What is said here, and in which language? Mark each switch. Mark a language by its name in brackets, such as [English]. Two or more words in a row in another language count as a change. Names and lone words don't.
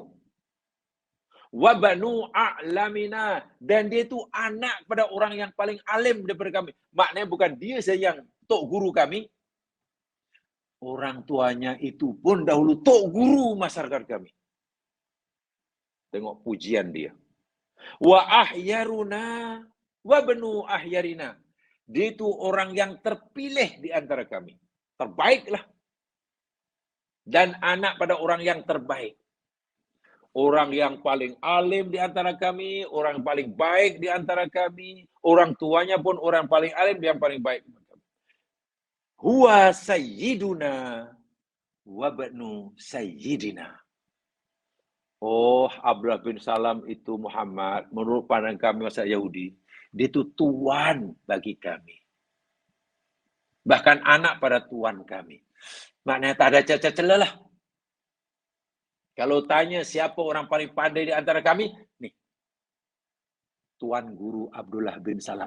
[Arabic] وابن أعلمنا, [Malay] dan dia tu anak pada orang yang paling alim daripada kami. Maknanya bukan dia saja yang tok guru kami. Orang tuanya itu pun dahulu tok guru masyarakat kami. Tengok pujian dia. [Arabic] وخيرنا وابن خيرنا. [Malay] Dia itu orang yang terpilih di antara kami. Terbaiklah. Dan anak pada orang yang terbaik. Orang yang paling alim di antara kami, orang paling baik di antara kami, orang tuanya pun orang paling alim yang paling baik. [Arabic] هو سيدنا وابن سيدنا. [Malay] Oh, Abdullah bin Salam itu Muhammad, menurut pandangan kami masyarakat Yahudi, dia itu tuan bagi kami. Bahkan anak pada tuan kami. Maknanya tak ada cacat celah lah. Kalau tanya siapa orang paling pandai di antara kami, nih, Tuan Guru Abdullah bin Salam.